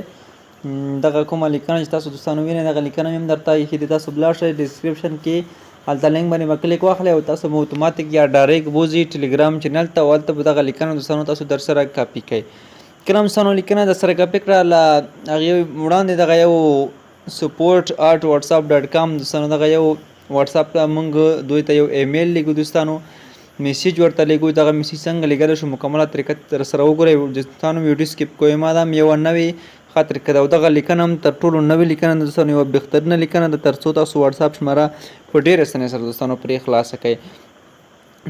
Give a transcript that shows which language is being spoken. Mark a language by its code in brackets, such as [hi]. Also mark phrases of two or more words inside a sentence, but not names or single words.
[ps] دغه کومه لیکنه چې تاسو دوستانو وینئ دغه لیکنه هم درته ایښې دي. تاسو بلاړ شئ ډسکرپشن کې هلته لینک باندې به کلیک واخلئ او تاسو به اتوماتیک یا ډایرکټ بوځي ټلیګرام چینل ته او هلته به دغه لیکنه دوستانو تاسو در سره کاپي کړئ. کله دوستانو لیکنه در سره کاپي کړه، له هغې وړاندې دغه یو support@whatsapp.com دوستانو دغه یو واتساپ موږ دوی ته یو ایمیل لیږو دوستانو، میسیج ورته لیږو. دغه میسیج څنګه لیږلی شو مکمله طریقه در سره وګورئ. دوستانو ویډیو سکیپ کوئ، ما دا هم یوه نوې ښه طریقه ده او دغه لیکنه هم تر ټولو نوې لیکنه ده دوستانو، یوه بهترینه لیکنه ده تر څو تاسو واتس اپ شماره په ډېرې اسانۍ سره دوستانو پرې خلاصه کړئ.